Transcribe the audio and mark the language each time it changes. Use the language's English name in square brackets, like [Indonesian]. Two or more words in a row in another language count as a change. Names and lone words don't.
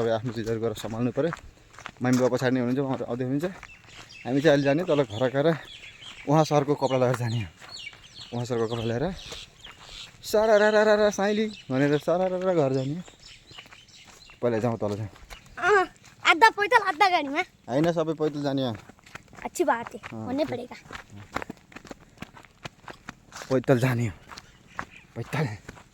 [Nepali] सबै आफ्नो चिजहरू गरेर सम्हाल्नु पऱ्यो। मम्मी बाबा पछाडि नै हुनुहुन्छ, उहाँहरू आउँदै हुनुहुन्छ। हामी चाहिँ अहिले जाने तल घर गएर उहाँ सरको कपडा लगाएर जाने हो। उहाँ सरको कपडा ल्याएर सरारा साइली भनेर सरारा घर जाने। पहिला जाउँ तल जाउँ। आधा पैदल आधा गाडीमा होइन, सबै पैदल जाने हो। [Hindi] अच्छी बात है, होने पड़ेगा। [Nepali] पैदल जाने हो, पैदल।